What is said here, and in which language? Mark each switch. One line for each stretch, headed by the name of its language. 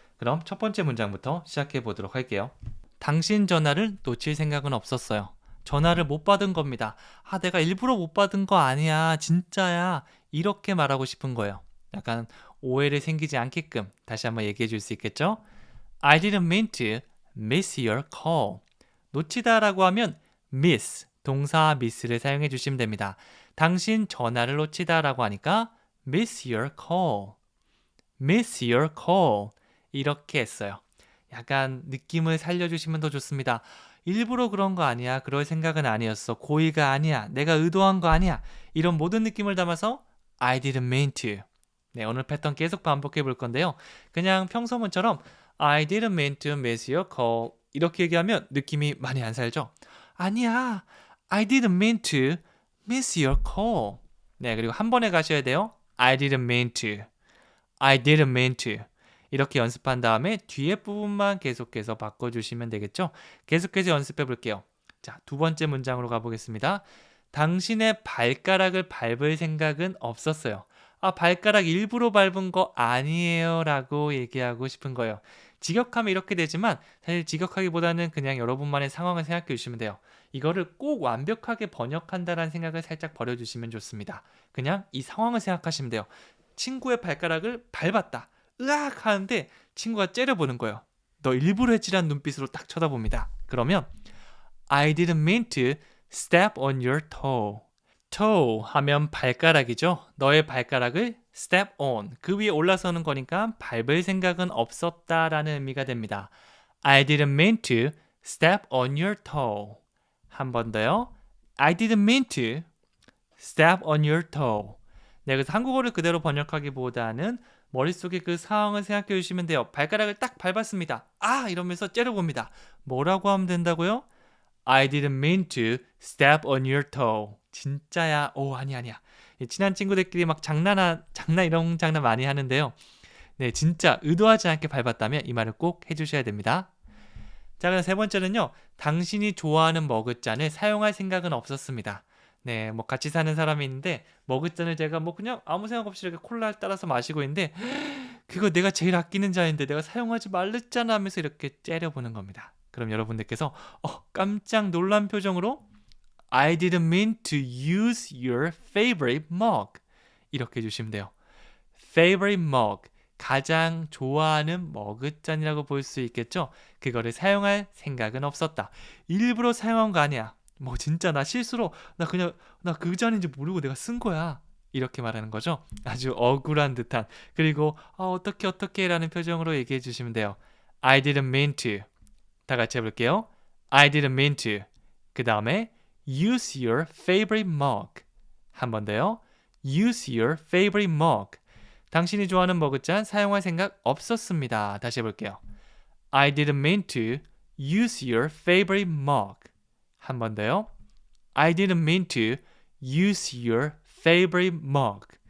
Korean: 그럼 첫 번째 문장부터 시작해 보도록 할게요. 당신 전화를 놓칠 생각은 없었어요. 전화를 못 받은 겁니다. 내가 일부러 못 받은 거 아니야. 진짜야. 이렇게 말하고 싶은 거예요. 약간 오해를 생기지 않게끔 다시 한번 얘기해 줄 수 있겠죠?
English: I didn't mean to miss your call.
Korean: 놓치다라고 하면 miss, 동사 miss를 사용해 주시면 됩니다. 당신 전화를 놓치다라고 하니까
English: miss your call. miss your call.
Korean: 이렇게 했어요. 약간 느낌을 살려주시면 더 좋습니다. 일부러 그런 거 아니야. 그럴 생각은 아니었어. 고의가 아니야. 내가 의도한 거 아니야. 이런 모든 느낌을 담아서
English: I didn't mean to.
Korean: 네, 오늘 패턴 계속 반복해 볼 건데요. 그냥 평소문처럼
English: I didn't mean to miss your call.
Korean: 이렇게 얘기하면 느낌이 많이 안 살죠? 아니야.
English: I didn't mean to miss your call.
Korean: 네, 그리고 한 번에 가셔야 돼요.
English: I didn't mean to. I didn't mean to.
Korean: 이렇게 연습한 다음에 뒤에 부분만 계속해서 바꿔주시면 되겠죠? 계속해서 연습해 볼게요. 자, 두 번째 문장으로 가보겠습니다. 당신의 발가락을 밟을 생각은 없었어요. 발가락 일부러 밟은 거 아니에요 라고 얘기하고 싶은 거예요. 직역하면 이렇게 되지만 사실 직역하기보다는 그냥 여러분만의 상황을 생각해 주시면 돼요. 이거를 꼭 완벽하게 번역한다라는 생각을 살짝 버려주시면 좋습니다. 그냥 이 상황을 생각하시면 돼요. 친구의 발가락을 밟았다. 으악 하는데 친구가 째려보는 거예요. 너 일부러 했지라는 눈빛으로 딱 쳐다봅니다. 그러면
English: I didn't mean to step on your toe.
Korean: toe 하면 발가락이죠. 너의 발가락을 step on, 그 위에 올라서는 거니까 밟을 생각은 없었다라는 의미가 됩니다.
English: I didn't mean to step on your toe.
Korean: 한 번 더요.
English: I didn't mean to step on your toe.
Korean: 네, 그래서 한국어를 그대로 번역하기보다는 머릿속에 그 상황을 생각해 주시면 돼요. 발가락을 딱 밟았습니다. 이러면서 째려봅니다. 뭐라고 하면 된다고요?
English: I didn't mean to step on your toe.
Korean: 진짜야. 아니야. 친한 친구들끼리 막 장난 이런 장난 많이 하는데요. 네, 진짜 의도하지 않게 밟았다면 이 말을 꼭 해주셔야 됩니다. 자, 그럼 세 번째는요. 당신이 좋아하는 머그잔을 사용할 생각은 없었습니다. 네, 뭐 같이 사는 사람이 있는데 머그잔을 제가 뭐 그냥 아무 생각 없이 이렇게 콜라를 따라서 마시고 있는데 그거 내가 제일 아끼는 잔인데 내가 사용하지 말랬잖아 하면서 이렇게 째려보는 겁니다. 그럼 여러분들께서 깜짝 놀란 표정으로
English: I didn't mean to use your favorite mug.
Korean: 이렇게 해주시면 돼요. favorite mug. 가장 좋아하는 머그잔이라고 볼 수 있겠죠? 그거를 사용할 생각은 없었다. 일부러 사용한 거 아니야. 뭐 진짜 나 실수로 나 그냥 나 그 잔인지 모르고 내가 쓴 거야. 이렇게 말하는 거죠. 아주 억울한 듯한. 그리고 어떻게 라는 표정으로 얘기해 주시면 돼요.
English: I didn't mean to.
Korean: 다 같이 해볼게요.
English: I didn't mean to.
Korean: 그 다음에
English: use your favorite mug.
Korean: 한 번 더요.
English: use your favorite mug.
Korean: 당신이 좋아하는 머그잔 사용할 생각 없었습니다. 다시 해볼게요.
English: I didn't mean to use your favorite mug.
Korean: 한 번 더요.
English: I didn't mean to use your favorite mug.